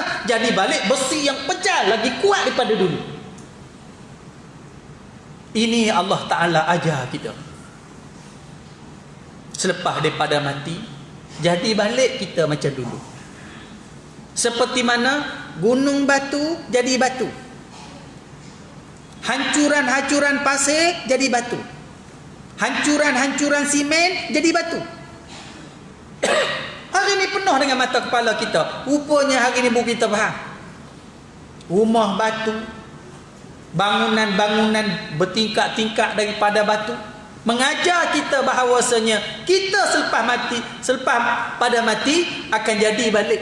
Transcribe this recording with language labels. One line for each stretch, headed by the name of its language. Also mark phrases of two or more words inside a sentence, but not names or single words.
Malay: Jadi balik besi yang pejal, lagi kuat daripada dulu. Ini Allah Ta'ala ajar kita. Selepas daripada mati, jadi balik kita macam dulu. Seperti mana gunung batu jadi batu, hancuran-hancuran pasir jadi batu, hancuran-hancuran simen jadi batu. Hari ni penuh dengan mata kepala kita. Rupanya hari ni buku kita faham. Rumah batu, bangunan-bangunan bertingkat-tingkat daripada batu, mengajar kita bahawasanya kita selepas pada mati akan jadi balik.